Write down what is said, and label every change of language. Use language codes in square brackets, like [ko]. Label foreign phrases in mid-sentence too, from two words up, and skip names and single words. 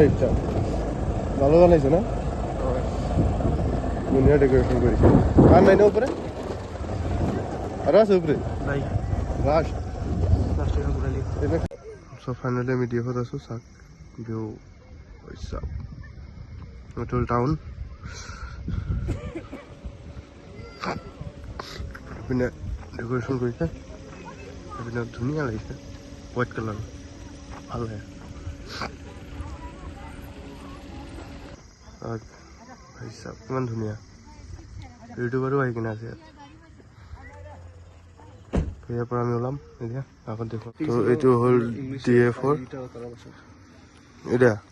[as] ইচ্ছা ভালো বনাইছে না ধুনীয়া ডেকৰেশ্যন কৰিছে আর নাই না উপরে আর আছে উপরে লাস্ট [en] so finally [as] আমি ডিএফত আছো চাওক ভিউ চাওক হোটেল টাউন এপিনে ডেকৰেশ্যন কৰিছে এপিনে ধুনীয়া লাগিছে [en] white colour [as] ভাল লাগে ভাই চাওক কিমান ধুনীয়া ইউটিউবাৰো আহি কিনে আছে ইয়াৰ পৰা আমি ওলাম এতিয়া আগত দেখো তো এইটো হ'ল DF4 এটা